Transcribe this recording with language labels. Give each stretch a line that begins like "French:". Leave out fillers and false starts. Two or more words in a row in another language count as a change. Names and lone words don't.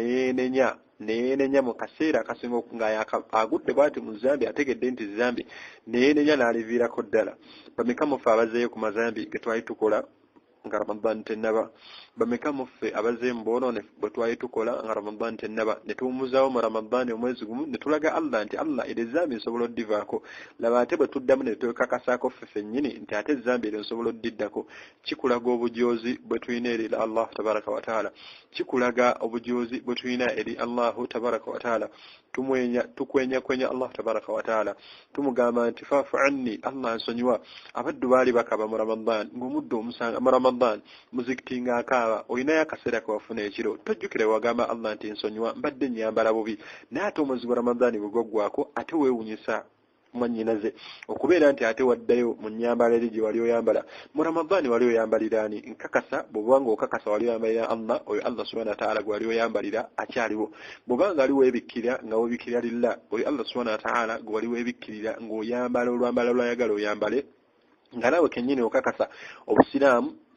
Ganda: neenenya mu kaseera akasinga nga agudde bw'ati mu zambi ategedde nti zambi neenenya n'aliviirako ddala bameka muffe abazeeyo ku mazambi ge twali tukola nga Ramadan tennaba bameka muffe abazeeyo mu bwonoonefu bwe twali tukola nga Ramadan tennaba ne tuwummuzaawo mu Ramadan omwezi gumu ne tulaga Allah nti Allah eri ezambi nsobola oddivaako laba ate bwe tuddamu ne twekakasaako ffe ffennyini nti ate ezambi eryo nsobola oddiddako kikulaga obujoozi bwe tulina eri Allah
Arabic: تبارك وتعالى
Ganda: kikulaga obujoozi bwe tulina eri Allah
Arabic: تبارك وتعالى
Ganda: tukwenyakwenya Allah
Arabic: تبارك وتعالى
Ganda: tumugamba nti
Arabic: فاعف عني
Ganda: Allah nsonyiwa abaddu baali bakaba mu Ramadan ng'omuddu omusanga mu Ramadan muzikiti ng'akaaba olinayo akaseera kewafuna ekiro tojjukire wagamba Allah nti nsonyiwa mbadde nnyambala bubi naye ate omwezi gwa Ramadan bwe gwaggwako ate weewunyisa mwannyinaze okubeera nti ate waddayo mu nnyambala eri gye wali oyambala mu Ramadan wali oyambalira ani nkakasa bw'obanga okakasa wali oyambalira Allah oyo Allah
Arabic: سبحانه وتعالى
Ganda: gwe wali oyambalira akyaliwo bw'obanga ali weebikkirira nga weebikkirira lillah oyo Allah
Arabic: سبحانه وتعالى
Ganda: gwe wali weebikkirira ng'oyambala olwambala lwayagala oyambale nga nawe kennyini okakasa obusiraamu